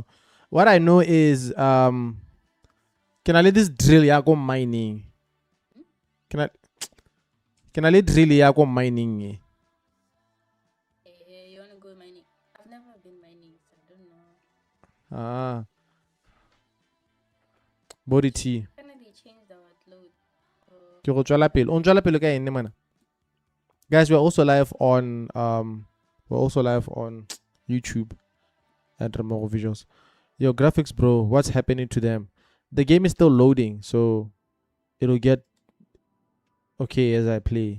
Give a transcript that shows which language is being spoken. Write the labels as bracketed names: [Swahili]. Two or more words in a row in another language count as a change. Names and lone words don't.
[English] What I know is can I let this drill ya go mining? Can I let drill ya go mining? You want to go mining? I've never been mining, so I don't know. Ah. Body T. Can they change our load? [Tswana] Ke go tswela pele. O ntswela pele ka eng mana? [English] Guys, we're also live on YouTube at remmogovisuals. Yo, graphics, bro, what's happening to them? The game is still loading, so it'll get okay as I play.